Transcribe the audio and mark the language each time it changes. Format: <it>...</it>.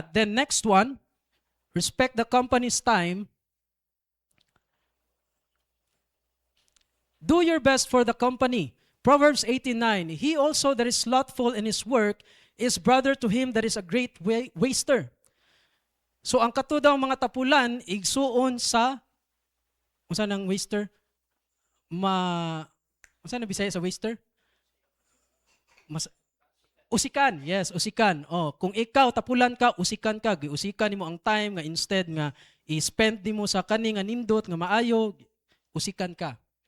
<en>Then next one, respect the company's time. Do your best for the company. Proverbs 18:9, he also that is slothful in his work is brother to him that is a great waster.</en> <ceb>So ang kato daw mga tapulan, igsuon sa, unsa nang waster? Unsa na Bisaya sa waster? Usikan, yes, usikan. Oh, kung ikaw tapulan ka, usikan ka, giusikan nimo ang time nga instead nga i-spend nimo sa kani nga nindot nga maayo, usikan ka.</ceb>